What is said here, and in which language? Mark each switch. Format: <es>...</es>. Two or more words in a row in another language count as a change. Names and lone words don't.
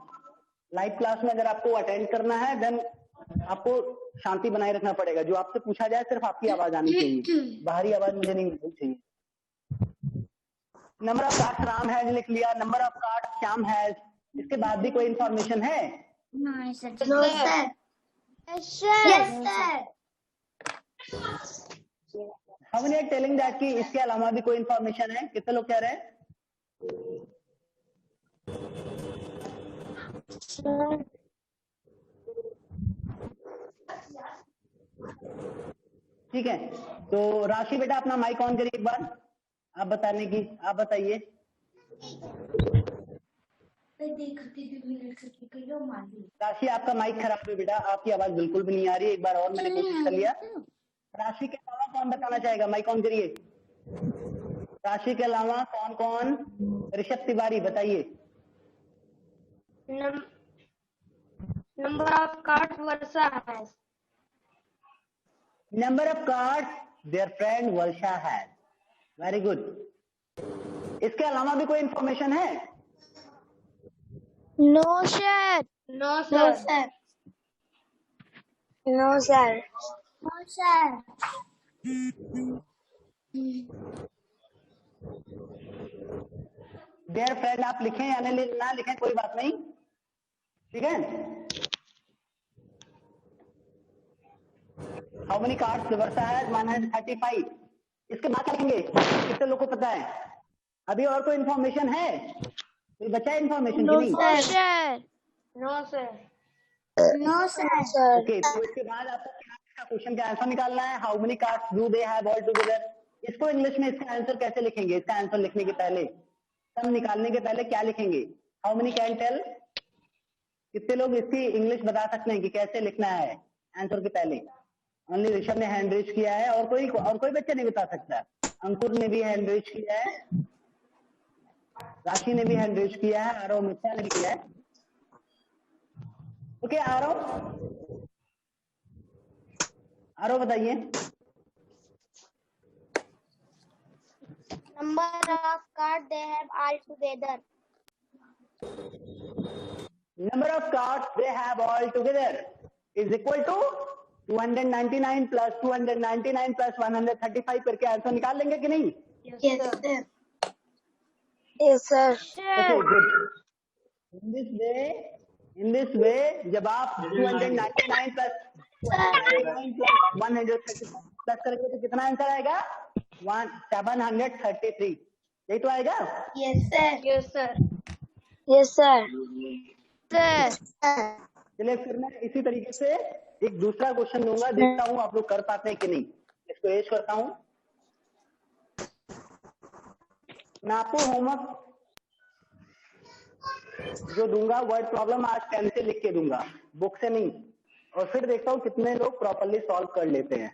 <hi>लाइव क्लास में अगर आपको अटेंड करना है देन आपको शांति बनाए रखना पड़ेगा। जो आपसे पूछा जाए सिर्फ आपकी आवाज आनी चाहिए, बाहरी आवाज मुझे नहीं मिलनी चाहिए।</hi> <en>number of cards Ram has</en> <hi>लिख लिया,</hi> <en>number of cards Shyam has.</en> <hi>इसके बाद भी कोई इंफॉर्मेशन है?</hi> <en>No, sir. No, sir. Yes, sir. how many are telling that</en> <hi>कि इसके अलावा भी कोई इंफॉर्मेशन है? कितने लोग कह रहे हैं? ठीक है, तो राशि बेटा अपना माइक ऑन करिए एक बार, आप बताने की, आप बताइए। राशि आपका माइक खराब है बेटा, आपकी आवाज बिल्कुल भी नहीं आ रही। एक बार और मैंने कोशिश कर लिया। राशि के अलावा कौन बताना चाहेगा? माइक ऑन करिए। राशि के अलावा कौन कौन? ऋषभ तिवारी बताइए।</hi> <en>Number of cards Varsha has. Number of cards their friend Varsha has. Very good.</en> <hi>इसके अलावा भी कोई इंफॉर्मेशन है?</hi> <en>No, sir. No, No, sir. sir. No, sir. No, sir. Their friend</en> <hi>आप लिखें या ना लिखें कोई बात नहीं, ठीक है।</hi> <en>How many cards Varsha has? 135.</en> <hi>इसके बाद क्या लिखेंगे? कितने लोगों को पता है? अभी और कोई इंफॉर्मेशन है? कोई बचा है इंफॉर्मेशन?</hi> <en>No,</en> <hi>नहीं।</hi> <en>sir. No, sir. No, sir.</en> <hi>ओके, तो इसके बाद आपको क्या क्वेश्चन का आंसर निकालना है।</hi> <en>how many cards do they have all together?</en> <hi>इसको इंग्लिश में इसका आंसर कैसे लिखेंगे? इसका आंसर लिखने के पहले, सम निकालने के पहले क्या लिखेंगे?</hi> <en>how many can tell?</en> <hi>कितने लोग इसकी इंग्लिश बता सकते हैं कि कैसे लिखना है आंसर के पहले? ओनली ऋषभ ने</hi> <en>hand raise</en> <hi>किया है, और कोई बच्चा नहीं बता सकता। अंकुर ने भी</hi> <en>hand raise</en> <hi>किया है, राशि ने भी</hi> <en>hand raise</en> <hi>किया है, आरव मित्रा ने भी किया है। ओके, आरव बताइए।</hi> <en>Number of cards they have all together. Number of cards they have all together is equal to 299 plus 299 plus 135</en> <hi>करके आंसर निकाल लेंगे कि नहीं?</hi> <en>Yes, sir. Yes, sir. Okay, good. In this way,</en> <hi>जब आप 299 plus 135 प्लस करेंगे तो कितना आंसर आएगा? 733। यही तो आएगा।</hi> <en>Yes, sir. Yes, sir. Yes, sir. Sir.</en> <hi>चलिए फिर मैं इसी तरीके से एक दूसरा क्वेश्चन दूंगा, देखता हूँ आप लोग कर पाते हैं कि नहीं। इसको एज करता हूँ। मैं आपको होमवर्क जो दूंगा</hi> <en>word problem</en> <hi>आज पेन से लिख के दूंगा, बुक से नहीं, और फिर देखता हूँ कितने लोग</hi> <en>properly solve</en> <hi>कर लेते हैं।</hi>